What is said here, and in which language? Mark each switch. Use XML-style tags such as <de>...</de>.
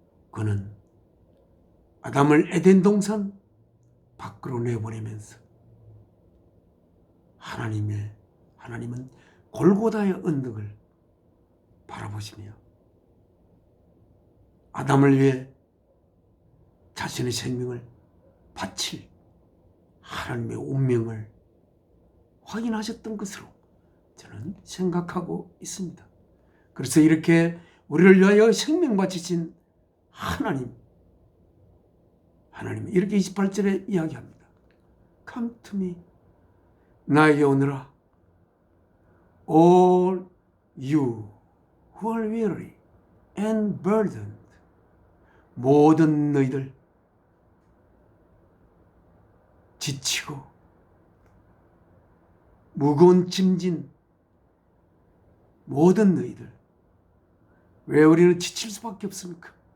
<ko>그는 아담을 에덴 동산 밖으로 내보내면서 하나님은 골고다의 언덕을 바라보시며 아담을 위해 자신의 생명을 바칠 하나님의 운명을 확인하셨던 것으로 저는 생각하고 있습니다. 그래서 이렇게 우리를 위하여 생명 바치신 하나님은 이렇게 28절에 이야기합니다.</ko> <en>Come to me.</en> <ko>나에게 오너라.</ko> <en>All you who are weary and burdened.</en> <ko>모든 너희들 지치고 무거운 짐진 모든 너희들, 왜 우리는 지칠 수밖에 없습니까?</ko>